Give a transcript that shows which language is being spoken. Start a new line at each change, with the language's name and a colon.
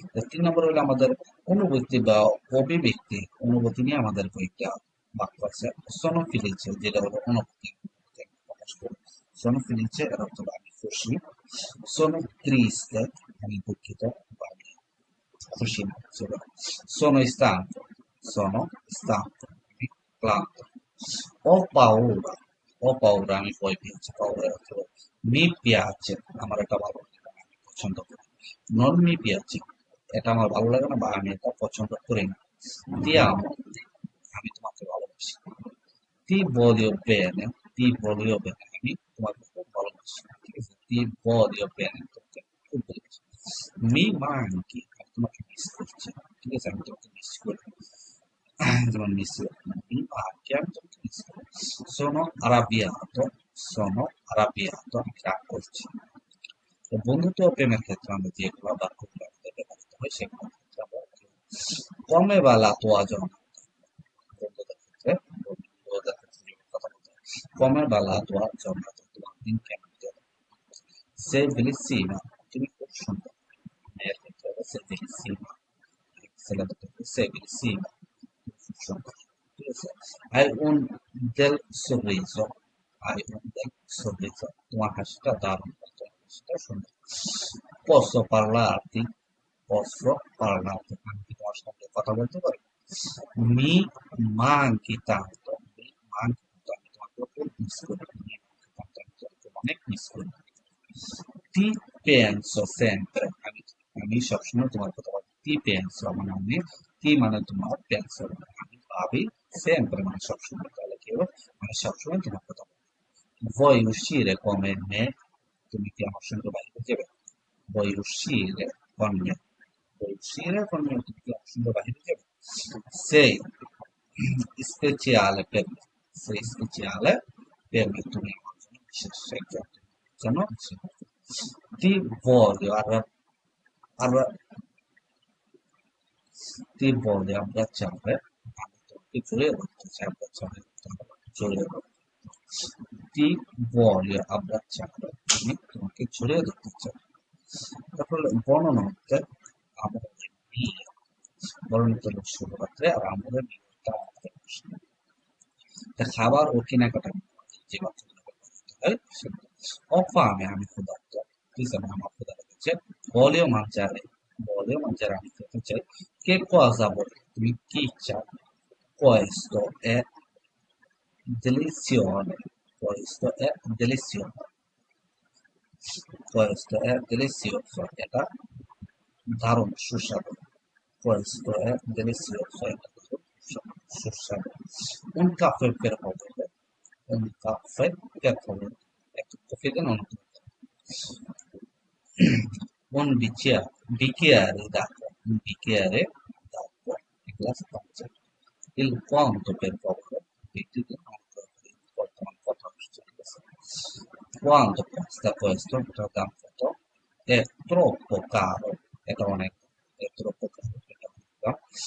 Bangla: 3 নম্বর হলো আমাদের অনুভূতি বা অভিব্যক্তি, অনুভূতি নিয়ে আমাদের কয়েকটা বাক্য আছে।
Italian: sono felice,
Bangla: যেটা হলো অনুভূতি প্রকাশ করে।
Italian: sono felice
Bangla: এর অর্থ হলো আমি খুশি।
Italian: sono triste,
Bangla: আমি দুঃখিত বা আমি খুশি না।
Italian: sono stanco, sono stanco,
Bangla: আমি ক্লান্ত।
Italian: ho paura, ho paura,
Bangla: আমি ভয় পেয়েছি। paura এর অর্থ হলো
Italian: mi piace,
Bangla: আমার এটা ভালো লাগে না, আমি পছন্দ করি।
Italian: non mi piace,
Bangla: এটা আমার ভালো লাগে না বা আমি এটা পছন্দ করি না।
Italian: ti amo,
Bangla: আমি তোমাকে ভালোবাসি।
Italian: ti voglio bene, ti voglio bene,
Bangla: আমি তোমাকে খুব ভালোবাসি। ঠিক আছে,
Italian: ti voglio bene,
Bangla: তোমাকে খুব ভালোবাসি।
Italian: mi manchi,
Bangla: আমি তোমাকে মিস করছি। ঠিক আছে, আমি তোমাকে মিস করি। যেমন মিস,
Italian: mi manchi,
Bangla: আমি তোমাকে মিস করি।
Italian: sono arrabbiato, sono arrabbiato,
Bangla: আমি রাগ করছি। তো বন্ধুত্ব ও প্রেমের ক্ষেত্রে আমরা যেগুলো বাক্যগুলো আমাদের ব্যবহৃত হয় সেগুলো ক্ষেত্রে আমরা
Italian: come va la tua giornata,
Bangla: বন্ধুদের ক্ষেত্রে, বন্ধুদের ক্ষেত্রে যেগুলো কথা বলতে হয়, come va la tua giornata, তোমার দিন কেমন গেল।
Italian: sei bellissima,
Bangla: তুমি খুব সুন্দর। মেয়ের ক্ষেত্রে হবে sei bellissima, ছেলেদের ক্ষেত্রে sei bellissima, তুমি খুব সুন্দর। ঠিক আছে,
Italian: hai un bel sorriso, hai un bel sorriso,
Bangla: তোমার হাসিটা দারুণ, তোমার হাসিটা সুন্দর।
Italian: posso parlarti, posso parlarti,
Bangla: আমি কি তোমার সঙ্গে কথা বলতে পারি?
Italian: Mi manchi tanto, mi manchi tanto,
Bangla: আমি তোমাকে খুব মিস করি,
Italian: mi manchi tanto,
Bangla: আমি তোমাকে অনেক মিস করি।
Italian: Ti penso sempre,
Bangla: আমি সবসময় তোমার কথা বলি। Ti penso মানে আমি, ti মানে তোমার, penso মানে আমি ভাবি, sempre মানে সবসময়, তাহলে কি হবে? মানে সবসময় তোমার কথা বলি।
Italian: Vuoi uscire come me?
Bangla: তুমি কি আমার সঙ্গে বাইরে যাবে?
Italian: Vuoi uscire con me? Vuoi uscire con me?
Bangla: তুমি কি আমার সঙ্গে বাইরে যাবে?
Italian: Sei speciale per me. Sei speciale per me.
Bangla: তুমি আমার জন্য বিশেষ একজন। জন্য বিশেষ।
Italian: Ti voglio arra- ti voglio abbracciare.
Bangla: আমি তোমাকে জড়িয়ে ধরতে চাই, abbracciare, জড়িয়ে ধরতে।
Italian: Ti voglio abbracciare.
Bangla: আমি তোমাকে জড়িয়ে ধরতে চাই। তারপর বর্ণনা হচ্ছে আমাদের বিয়ে, বর্ণিত হলো শুভরাত্রে, আর আমাদের বিয়েটা আমাদের অনুষ্ঠান। তা খাবার ও কেনাকাটা যে বাচ্চাগুলো করতে হয় সেগুলো।
Italian: Ho fame,
Bangla: আমি ক্ষুধার্ত, প্লিজ আমার ক্ষুধা লেগেছে।
Italian: Voglio mangiare, voglio mangiare,
Bangla: আমি খেতে চাই।
Italian: Che cosa vuoi?
Bangla: তুমি কি চাও?
Italian: Questo è delizioso, questo è delizioso, questo è delizioso,
Bangla: এটা দারুণ সুস্বাদু।
Italian: Questo è delizioso,
Bangla: এটা দারুণ সুস্বাদু।
Italian: Un caffè per favore, un caffè per favore,
Bangla: একটু কফি দেন অনুগ্রহ করে।
Italian: Un bicchiere d'acqua, un bicchiere d'acqua, un glass d'acqua. Il quanto per favore,
Bangla: একটু দিন অনুগ্রহ করে, বর্তমান কথা হচ্ছে, ঠিক আছে।
Italian: Quanto costa questo?
Bangla: এটা দাম কত?
Italian: È troppo caro,
Bangla: এটা অনেক,
Italian: è troppo caro,
Bangla: এটা অনেক দাম।